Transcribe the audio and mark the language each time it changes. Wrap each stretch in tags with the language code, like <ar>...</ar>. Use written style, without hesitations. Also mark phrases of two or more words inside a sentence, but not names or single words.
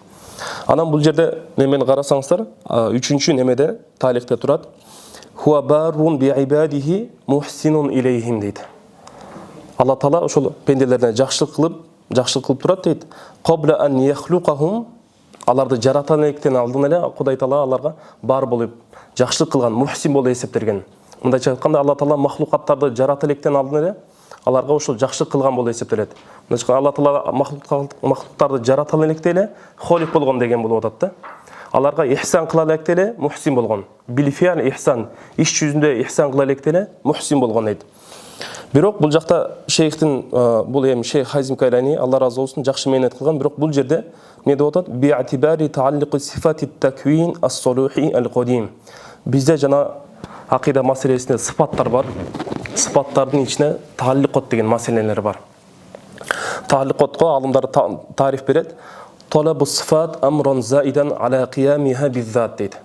<ky>Анан бул жерде немени карасаңыздар, 3-чү немеде таликте турат.</ky> <ar>هو بر بعباده محسن إليهم дейт.</ar> <ky>Алла Таала ошол пенделерден жакшылык кылып турат дейт.</ky> <ar>قبل أن يخلقهم.</ar> <ky>Аларды жаратан электен алдын эле Кудай Таала аларга бар болуп жакшылык кылган, мухсин болуп эсептелген. Мындайча айтканда Алла Таала махлукаттарды жарата электен алдын эле аларга ошол жакшылык кылган болуп эсептелет. Мындайча Алла Таала махлуктарды жарата электе эле холик болгон деген болуп атат да. Аларга ихсан кыла электе эле мухсин болгон.</ky> <ar>بالفعل إحسان,</ar> <ky>иш жүзүндө ихсан кыла электе эле мухсин болгон дейт. Бирок бул жакта шейхтин бул эми шейх Хайзим Кайлани Алла разы болсун жакшы мээнет кылган, бирок бул жерде эмне деп атат?</ky> <ar>باعتبار تعلق صفة التكوين الصلوحي القديم.</ar> <ky>Бизде жана акыйда маселесинде сыпаттар бар. Сыпаттардын ичине тааллуqот деген маселелер бар. Тааллуqотко алымдар тариф берет.</ky> <ar>طلب الصفة أمرا زائدا على قيامها بالذات дейт.</ar>